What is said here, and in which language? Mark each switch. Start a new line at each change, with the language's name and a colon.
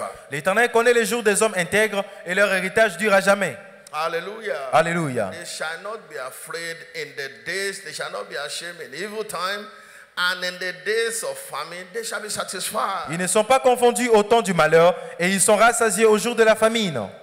French: L'Éternel connaît les jours des hommes intègres et leur héritage dure à jamais.
English: Hallelujah.
French: Alléluia.
English: They shall not be afraid in the days, they shall not be ashamed in evil time, and in the days of famine they shall be satisfied.
French: Ils ne sont pas confondus au temps du malheur et ils sont rassasiés au jour de la famine.